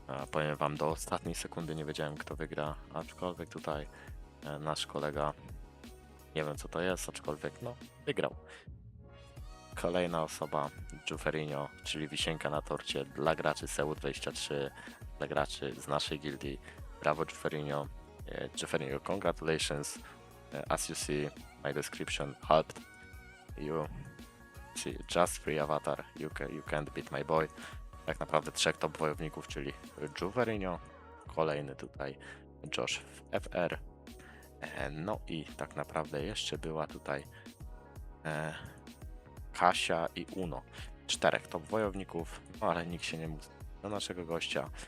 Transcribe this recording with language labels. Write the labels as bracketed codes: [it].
[pl] Powiem wam, do ostatniej sekundy nie wiedziałem, kto wygra, aczkolwiek tutaj nasz kolega, nie wiem co to jest, aczkolwiek no, wygrał. Kolejna osoba, Juferinho, czyli wisienka na torcie dla graczy SEU23, dla graczy z naszej gildii. Brawo Juferinho. Juferinho, congratulations. [en] As you see, my description helped you. See, just free avatar, you can't beat my boy. [pl] Tak naprawdę trzech top wojowników, czyli Juferinho, kolejny tutaj Josh FR. No i tak naprawdę jeszcze była tutaj Kasia i Uno. Czterech top wojowników, no ale nikt się nie mógł do naszego gościa.